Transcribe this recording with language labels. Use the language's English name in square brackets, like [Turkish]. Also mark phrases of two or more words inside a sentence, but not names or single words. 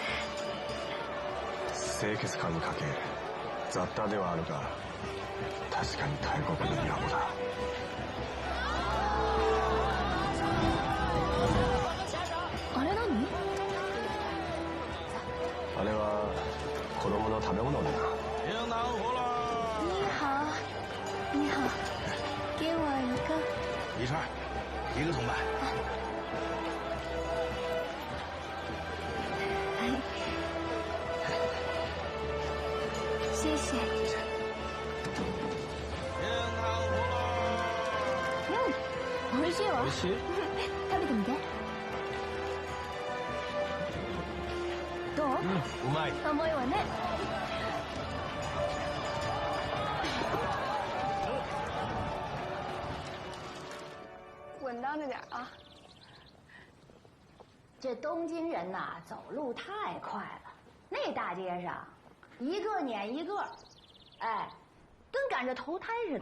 [Japanese] 清潔感に欠け雑多ではあるが、確かに大国の都だ。あれ何？あれは子供の食べ物だな。 [Chinese] 你好，你好，给我一个。一串，1个铜板。谢谢。 [Japanese] 美味しいわ。美味しい？食べてみて。どう？うまい。甘いわね。 [Chinese] 稳当着点啊！这东京人呐，走路太快了，那大街上，一个撵一个，哎，跟赶着投胎似的。